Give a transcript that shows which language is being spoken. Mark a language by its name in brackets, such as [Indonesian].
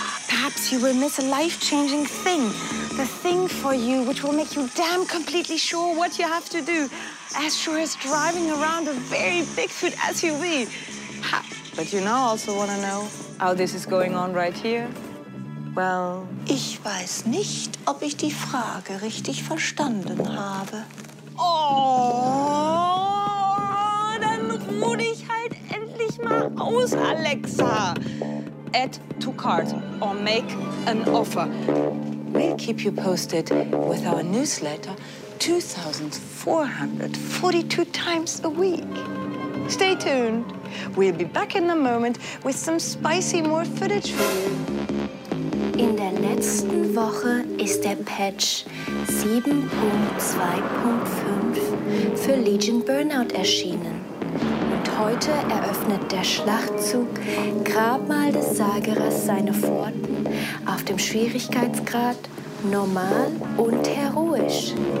[English] Perhaps you will miss a life-changing thing. The thing for you which will make you damn completely sure what you have to do. As sure as driving around a very Bigfoot SUV. But you now also want to know how this is going on right here? Well... [German] Ich weiß nicht, ob ich die Frage richtig verstanden habe. Oh, dann ruh dich halt endlich mal aus, Alexa. [English] Add to cart or make an offer. We'll keep you posted with our newsletter 2,442 times a week. Stay tuned. We'll be back in a moment with some spicy more footage for you. [German] In der letzten Woche ist der Patch 7.2.5 für Legion Burnout erschienen. Und heute eröffnet der Schlachtzug Grabmal des Sagerers seine Pforten auf dem Schwierigkeitsgrad Normal und Heroisch.